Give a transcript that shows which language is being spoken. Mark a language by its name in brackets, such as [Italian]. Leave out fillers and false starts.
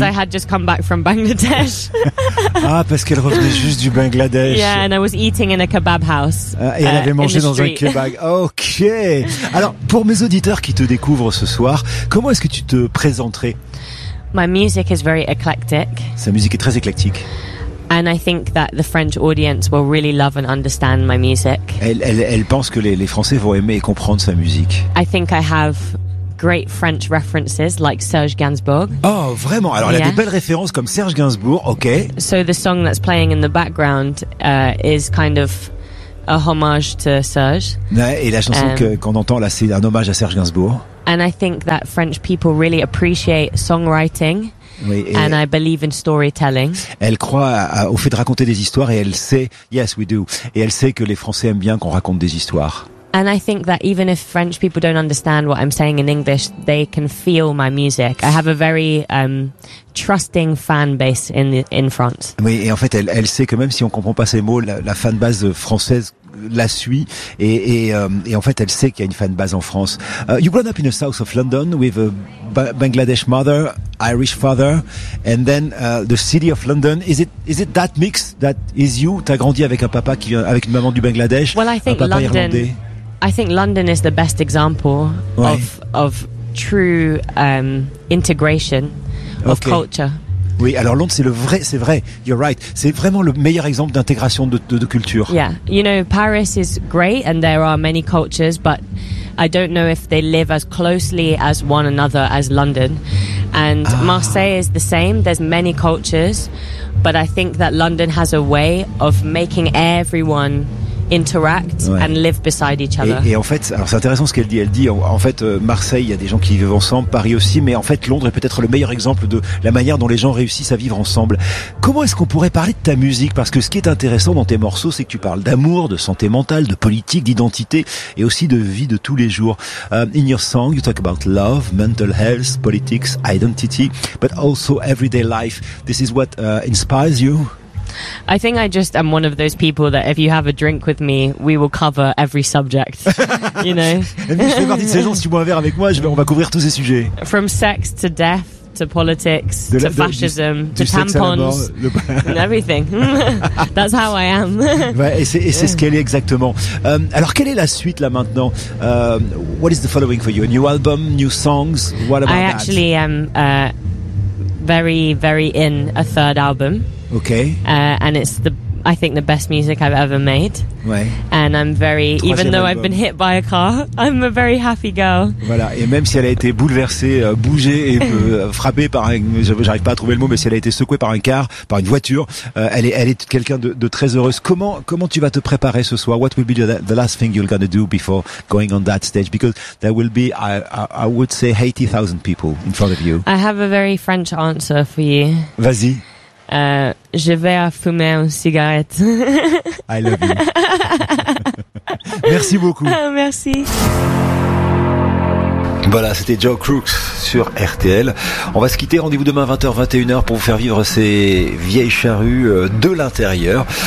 [English] Because I had just come back from Bangladesh. [French] Ah, parce qu'elle revenait juste du Bangladesh. [English] Yeah, and I was eating in a kebab house. [French] Et elle avait mangé dans un kebab. Okay. Alors, pour mes auditeurs qui te découvrent ce soir, comment est-ce que tu te présenterais? [English] My music is very eclectic. [French] Sa musique est très éclectique. [English] And I think that the French audience will really love and understand my music. [French] Elle pense que les Français vont aimer et comprendre sa musique. [English] I think I have great French references like Serge Gainsbourg. [French] Oh, vraiment? Alors, elle a des belles références comme Serge Gainsbourg, ok. [English] So the song that's playing in the background is kind of a homage to Serge. [French] Et la chanson qu'on entend là, c'est un hommage à Serge Gainsbourg. [English] And I think that French people really appreciate songwriting. [French] Oui, [English] and I believe in storytelling. [French] Elle croit au fait de raconter des histoires et elle sait, [English] yes we do, [French] et elle sait que les Français aiment bien qu'on raconte des histoires. [English] And I think that even if French people don't understand what I'm saying in English, they can feel my music. I have a very trusting fan base in France. [French] Oui, et en fait elle sait que même si on comprend pas ses mots, la fan base française la suit et en fait elle sait qu'il y a une fan base en France. [English] You grew up in the south of London with a Bangladesh mother, Irish father, and then the city of London. Is it that mix that is you? [French] T'as grandi avec un papa qui vient avec une maman du Bangladesh. [English] Well, I think [French] un papa [English] London, [French] irlandais. [English] I think London is the best example of true integration of culture. [French] Oui, alors Londres, c'est vrai, [English] you're right. [French] C'est vraiment le meilleur exemple d'intégration de culture. [English] Yeah, you know, Paris is great and there are many cultures, but I don't know if they live as closely as one another as London. And Marseille is the same, there's many cultures, but I think that London has a way of making everyone interact and live beside each other. [French] Et en fait, alors c'est intéressant ce qu'elle dit. Elle dit en fait Marseille, il y a des gens qui vivent ensemble, Paris aussi, mais en fait Londres est peut-être le meilleur exemple de la manière dont les gens réussissent à vivre ensemble. Comment est-ce qu'on pourrait parler de ta musique? Parce que ce qui est intéressant dans tes morceaux, c'est que tu parles d'amour, de santé mentale, de politique, d'identité et aussi de vie de tous les jours. [English] In your song, you talk about love, mental health, politics, identity, but also everyday life. This is what inspires you. I think I just am one of those people that if you have a drink with me, we will cover every subject. You know. [French] Je fais partie de ces gens, si tu bois un verre avec moi, on va couvrir tous ces sujets. [English] From sex to death to politics, de la, to fascism, to tampons, and everything. That's how I am. [French] Ouais, et c'est ce qu'elle est exactement. Alors, quelle est la suite là maintenant? [English] What is the following for you? A new album, new songs? What about I that? I actually am very, very in a third album. Okay. And it's I think the best music I've ever made. [French] Ouais. [English] And I'm very, troisième even though album. I've been hit by a car, I'm a very happy girl. [French] Voilà. Et même si elle a été bouleversée, bougée et frappée par un, j'arrive pas à trouver le mot, mais si elle a été secouée par un car, par une voiture, elle est quelqu'un de très heureuse. Comment tu vas te préparer ce soir? [English] What will be the last thing you're going to do before going on that stage? Because there will be, I would say, 80,000 people in front of you. I have a very French answer for you. [French] Vas-y. Je vais fumer une cigarette. [English] I love you. [French] Merci beaucoup. Merci. Voilà, c'était Joe Crooks sur RTL. On va se quitter. Rendez-vous demain 20h-21h pour vous faire vivre ces vieilles charrues de l'intérieur.